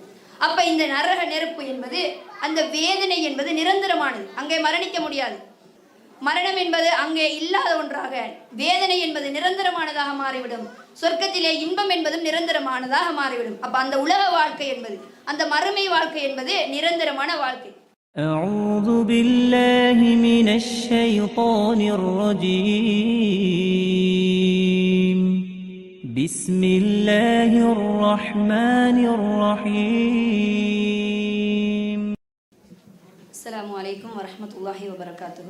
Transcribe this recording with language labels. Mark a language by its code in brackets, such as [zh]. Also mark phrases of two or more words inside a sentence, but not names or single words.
[ta] அப்ப இந்த நரக நெருப்பு என்பது, அந்த வேதனை என்பது நிரந்தரமானது. அங்கே மரணிக்க முடியாது. மரணம் என்பது அங்கே இல்லாத ஒன்றாக, வேதனை என்பது நிரந்தரமானதாக மாறிவிடும். சொர்க்கத்திலே இன்பம் என்பதும் நிரந்தரமானதாக மாறிவிடும். அப்ப அந்த உலக வாழ்க்கை என்பது, அந்த மறுமை வாழ்க்கை என்பது நிரந்தரமான வாழ்க்கை. [ar] أعوذ بالله من الشيطان الرجيم بسم الله الرحمن الرحيم السلام عليكم ورحمة الله وبركاته.